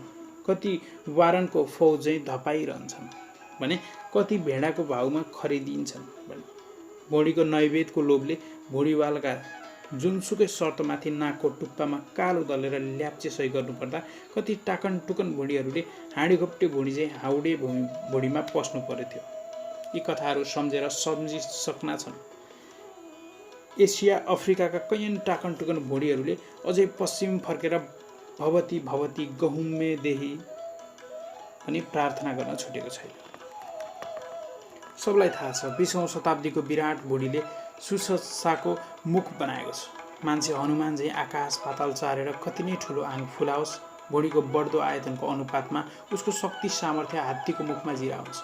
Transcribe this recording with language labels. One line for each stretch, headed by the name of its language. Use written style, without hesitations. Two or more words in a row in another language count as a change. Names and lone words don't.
Nepali: कति वारनको फौज चाहिँ धपाइरहन्छन् भने कति भेडाको भाउमा खरिदिन्छन् भने भुँडीको नैवेद्यको लोभले भुँडीवालका जुनसुकै शर्तमाथि नाकको टुप्पामा कालो दलेर ल्याप्चे सही गर्नुपर्दा कति टाकन टुकन भुँडीहरूले हाँडी घोप्टे भुँडी चाहिँ हाउडे भुँडीमा पस्नु पर्थ्यो। यी कथाहरू सम्झेर सम्झिसक्ना छन्। एसिया अफ्रिकाका कैयन टाकन टुकन भुँडीहरूले अझै पश्चिम फर्केर
Sanskrit: भवती भवती गहुमे देही
Nepali: पनि प्रार्थना गर्न छुटेको छैन। सबलाई थाहा छ 20औं शताब्दीको विराट भुँडीले सुससाको मुख बनाएको छ। मान्छे हनुमान चाहिँ आकाश पाताल चारेर कति नै ठुलो आङ फुलाओस्, भुँडीको बढ्दो आयतनको अनुपातमा उसको शक्ति सामर्थ्य हात्तीको मुखमा जिरा हुन्छ।